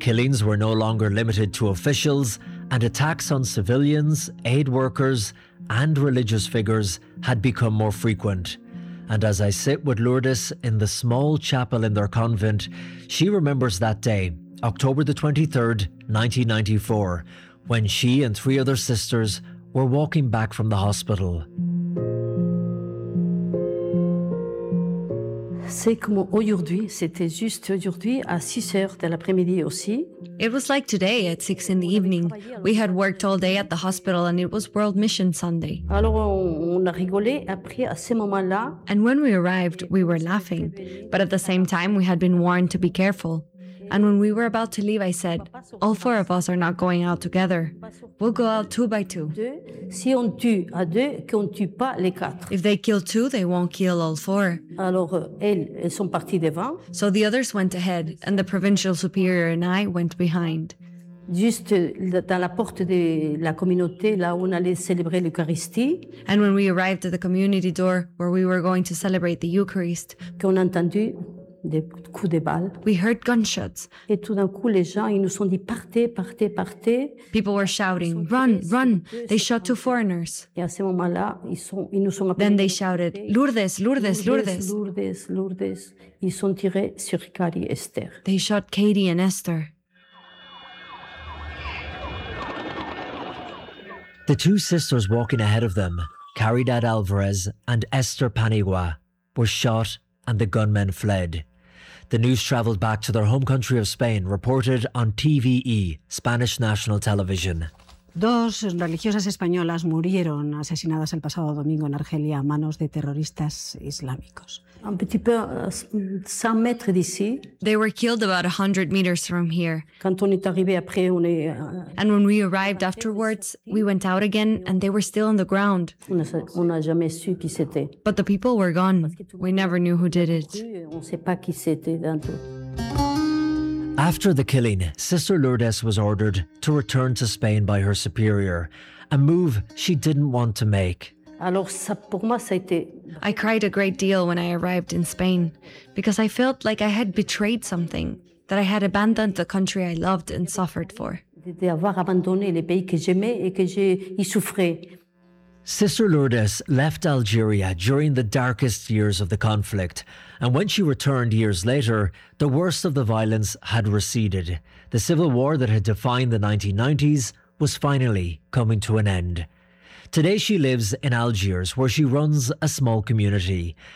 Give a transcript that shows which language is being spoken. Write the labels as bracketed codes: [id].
[en] Killings were no longer limited to officials, and attacks on civilians, aid workers, and religious figures had become more frequent. And as I sit with Lourdes in the small chapel in their convent, she remembers that day, October the 23rd, 1994, when she and three other sisters were walking back from the hospital. [fr] C'est comme aujourd'hui, c'était juste aujourd'hui à 6 heures de l'après-midi aussi. [en] It was like today at 6 in the evening. We had worked all day at the hospital and it was World Mission Sunday. [fr] Alors on a rigolé après à ce moment-là. [en] And when we arrived, we were laughing. But at the same time, we had been warned to be careful. And when we were about to leave, I said, all four of us are not going out together. We'll go out two by two. [fr] Si on tue à deux, qu'on tue pas les quatre. [en] If they kill two, they won't kill all four. [fr] Alors, elles sont parties devant. [en] So the others went ahead, and the provincial superior and I went behind. [fr] Juste dans la porte de la communauté, là où on allait célébrer l'Eucharistie. [en] And when we arrived at the community door, where we were going to celebrate the Eucharist, [fr] qu'on a entendu des coups de balles. [en] We heard gunshots. [fr] Et tout d'un coup, les gens, ils nous ont dit, partez, partez, partez. [en] People were shouting, run, run. They shot two foreigners. [fr] Et à ce moment-là, ils nous ont appelé. [en] Then they shouted, Lourdes, Lourdes, Lourdes. [fr] Lourdes, Lourdes. Ils ont tiré sur Carrie et Esther. [en] They shot Katie and Esther. The two sisters walking ahead of them, Caridad Alvarez and Esther Panigua, were shot and the gunmen fled. The news traveled back to their home country of Spain, reported on TVE, Spanish National Television. [es] Dos religiosas españolas murieron asesinadas el pasado domingo en Argelia a manos de terroristas islámicos. [fr] Un petit peu, 100 mètres d'ici. [en] They were killed about 100 meters from here. [fr] Quand on est arrivé après, on est... [en] And when we arrived afterwards, we went out again and they were still on the ground. [fr] On n'a jamais su qui c'était. [en] But the people were gone. We never knew who did it. [fr] On ne sait pas qui c'était d'entre. [en] After the killing, Sister Lourdes was ordered to return to Spain by her superior, a move she didn't want to make. [fr] Alors, ça, pour moi, ça a été... [en] I cried a great deal when I arrived in Spain, because I felt like I had betrayed something, that I had abandoned the country I loved and suffered for. [fr] D'avoir abandonné les pays que j'aimais et que j'y souffrais. [en] Sister Lourdes left Algeria during the darkest years of the conflict, and when she returned years later, the worst of the violence had receded. The civil war that had defined the 1990s was finally coming to an end. Today she lives in Algiers, where she runs a small community.